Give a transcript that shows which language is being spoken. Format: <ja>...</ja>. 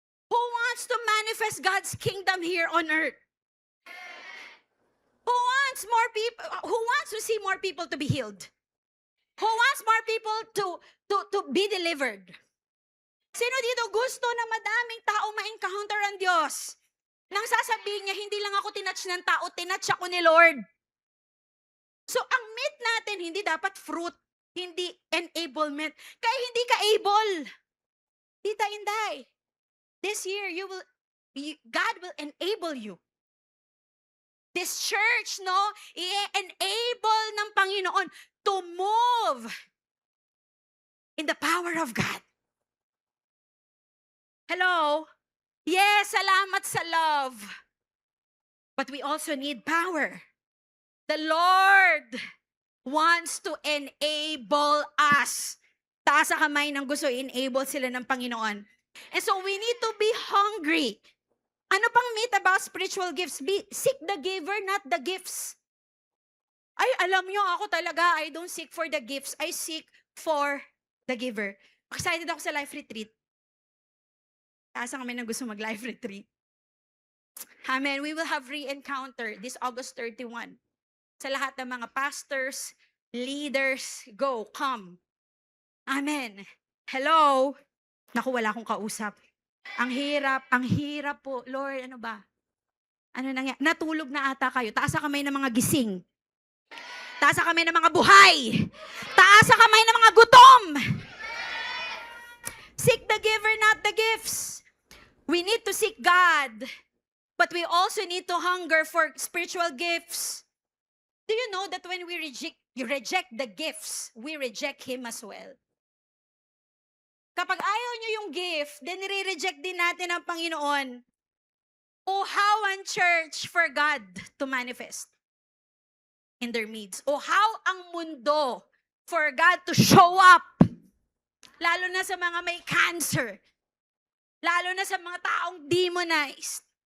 <en>Who wants to manifest God's kingdom here on earth? Who wants more people? Who wants to see more people to be healed? Who wants more people to be delivered?</en> <tl>Sino dito gusto na madaming tao ma-encounter ang Diyos? Nang sasabihin niya, hindi lang ako tinouch ng tao, tinouch ako ni Lord. So, ang meat natin, hindi dapat fruit, hindi enablement. Kaya hindi ka able.</tl> <en>Tita Inday, this year, God will enable you.</en> <tl>This church, no, i-enable ng Panginoon to move in the power of God.</tl> <en>Hello? Yes,</en> <tl>salamat sa</tl> <en>love. But we also need power. The Lord wants to enable us.</en> <tl>Taas sa kamay ng gusto, enable sila ng Panginoon.</tl> <en>And so we need to be hungry.</en> <tl>Ano pang</tl> <en>myth about spiritual gifts? Seek the giver, not the gifts.</en> <tl>Ay, alam nyo, ako talaga,</tl> <en>I don't seek for the gifts. I seek for the giver. Excited</en> <tl>ako sa</tl> <en>life retreat.</en> <tl>Taas kami na gusto mag-life retreat. Amen.</tl> <en>We will have re-encounter this August 31.</en> <tl>Sa lahat ng mga pastors, leaders,</tl> <en>go, come.</en> <tl>Amen. Hello? Naku, wala akong kausap. Ang hirap po. Lord, ano ba? Ano nangyari? Natulog na ata kayo. Taas sa kamay ng mga gising. Taas sa kamay ng mga buhay. Taas sa kamay ng mga gutom.</tl> <en>Seek the giver, not the gifts. We need to seek God, but we also need to hunger for spiritual gifts. Do you know that when we reject the gifts, we reject Him as well?</en> <tl>Kapag ayaw nyo yung gift, then nire-reject din natin ang Panginoon.</tl> <en>O how ang church for God to manifest in their midst? O how ang mundo for God to show up?</en> <tl>Lalo na sa mga may cancer. Lalo na sa mga taong demonized.</tl>